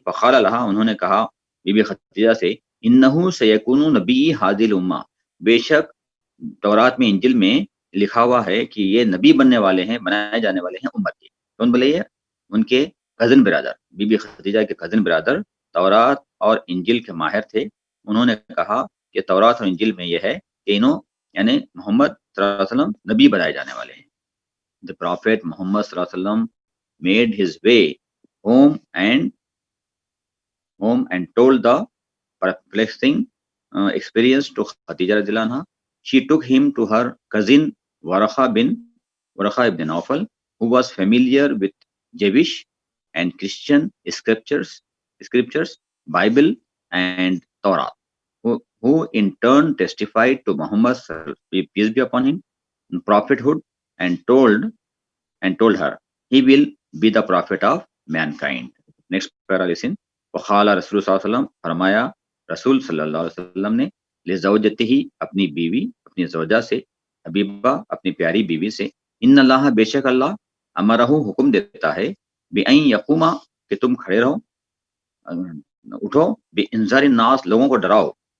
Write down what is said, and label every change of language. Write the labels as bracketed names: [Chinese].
[Arabic] فقال لہا، [Urdu] انہوں نے کہا بی بی خدیجہ سے، [Arabic] انہو سیکون نبی ہذه الامہ، [Urdu] بے شک تورات میں انجیل میں لکھا ہوا ہے کہ یہ نبی بننے والے ہیں، بنائے جانے والے ہیں امت کے. کون بولے؟ یہ ان کے cousin Brother, be be Khadija کے کزن برادر تورات اور انجیل کے ماہر تھے. انہوں نے کہا کہ تورات اور انجیل میں یہ ہے کہ انہوں یعنی محمد صلی اللہ علیہ وسلم نبی بنائے جانے والے ہیں. [English] The Prophet Muhammad صلی اللہ علیہ وسلم made his way home and told the perplexing experience to Khadija رضی اللہ عنہ. She took him to her cousin Warqa ibn Nawfal, who was familiar with Jewish and Christian scriptures, Bible and Torah, who in turn testified to Muhammad's, peace be upon him, prophethood, and told her he will be the prophet of mankind. Next para listen. [Arabic] وقال رسول صلی اللہ علیہ وسلم، [Urdu] فرمایا رسول صلی اللہ علیہ وسلم نے، لزوجتہ، اپنی بیوی، اپنی زوجہ سے، حبیبہ، اپنی پیاری بیوی سے، [Arabic] ان اللہ، [Urdu] بے شک اللہ، امرہ، حکم دیتا ہے، [Arabic] بأن یقوما، [Urdu] کہ تم کھڑے رہو، اٹھو، [Arabic] بانذار الناس، [Urdu] لوگوں کو ڈراؤ.